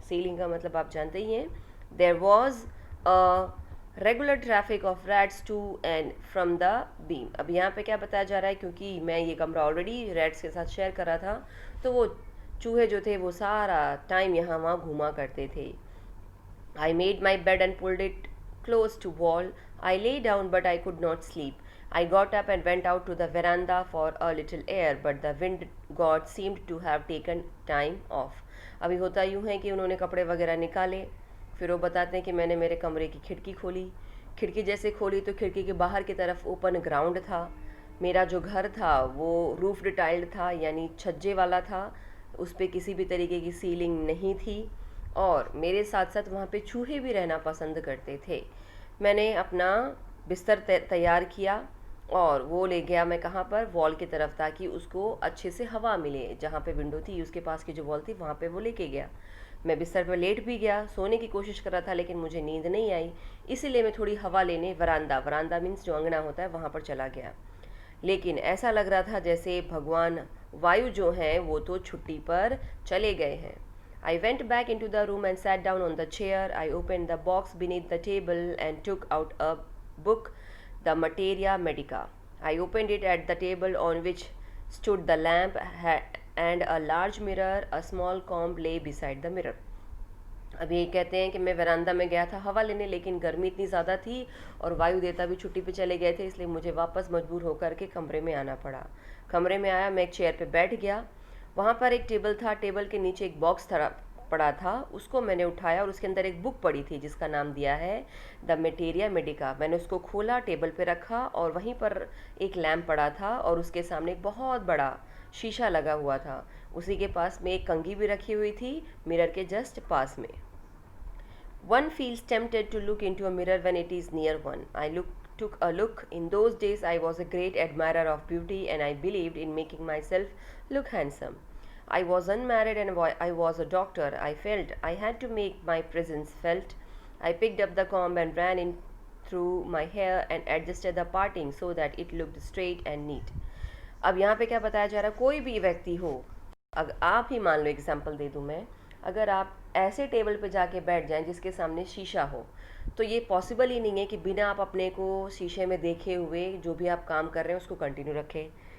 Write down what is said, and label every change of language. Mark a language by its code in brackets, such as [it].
[hi] Ceiling का मतलब आप जानते ही हैं। [en] There was a regular traffic of rats to and from the beam. [hi] अब यहाँ पे क्या बताया जा रहा है, क्योंकि मैं ये कमरा ऑलरेडी रैट्स के साथ शेयर कर रहा था तो वो चूहे जो थे वो सारा टाइम यहाँ वहाँ घूमा करते थे। [en] I made my bed and pulled it close to wall. I lay down but I could not sleep. I got up and went out to the veranda for a little air, but the wind god seemed to have taken time off. [hi] अभी होता यूँ है कि उन्होंने कपड़े वगैरह निकाले, फिर वो बताते हैं कि मैंने मेरे कमरे की खिड़की खोली। खिड़की जैसे खोली तो खिड़की के बाहर की तरफ ओपन ग्राउंड था। मेरा जो घर था वो रूफ्ड टाइल्ड था यानी छज्जे वाला था, उस पर किसी भी तरीके की सीलिंग नहीं थी और मेरे साथ साथ वहाँ पे चूहे भी रहना पसंद करते थे। मैंने अपना बिस्तर तैयार किया और वो ले गया मैं कहाँ पर, वॉल की तरफ, ताकि उसको अच्छे से हवा मिले। जहाँ पे विंडो थी उसके पास की जो वॉल थी वहाँ पे वो लेके गया। मैं बिस्तर पर लेट भी गया, सोने की कोशिश कर रहा था लेकिन मुझे नींद नहीं आई, इसीलिए मैं थोड़ी हवा लेने वरांदा मीन्स जो अंगना होता है वहाँ पर चला गया। लेकिन ऐसा लग रहा था जैसे भगवान वायु जो हैं वो तो छुट्टी पर चले गए हैं। [en] I went back into the room and sat down on the chair. I opened the box beneath the table and took out a book, the Materia Medica. I opened it at the table on which stood the lamp and a large mirror. A small comb lay beside the mirror. [hi] अब ये कहते हैं कि मैं वरांदा में गया था हवा लेने, लेकिन गर्मी इतनी ज़्यादा थी और वायु देवता भी छुट्टी पे चले गए थे, इसलिए मुझे वापस मजबूर होकर के कमरे में आना पड़ा। कमरे में आया, मैं एक चेयर पे बैठ गया। वहाँ पर एक टेबल था, टेबल के नीचे एक बॉक्स पड़ा था, उसको मैंने उठाया और उसके अंदर एक बुक पड़ी थी जिसका नाम दिया है द मेटेरिया मेडिका। मैंने उसको खोला, टेबल पे रखा और वहीं पर एक लैम्प पड़ा था और उसके सामने एक बहुत बड़ा शीशा लगा हुआ था। उसी के पास में एक कंघी भी रखी हुई थी, मिरर के जस्ट पास में। [en] One feels tempted to look into a mirror when it is near one. Took a look. In those days, I was a great admirer of beauty and I believed in making myself look handsome. I was unmarried and I was a doctor. I felt I had to make my presence felt. I picked up the comb and ran in through my hair and adjusted the parting so that it looked straight and neat. [hi] अब यहाँ पे क्या बताया जा रहा है, कोई भी व्यक्ति हो, अगर आप ही मान लो, एग्जाम्पल दे दूँ मैं, अगर आप ऐसे टेबल पे जाके बैठ जाएं जिसके सामने शीशा हो तो ये पॉसिबल ही नहीं है कि बिना आप अपने को शीशे में देखे हुए जो भी आप काम कर रहे हैं उसको कंटिन्यू रखें।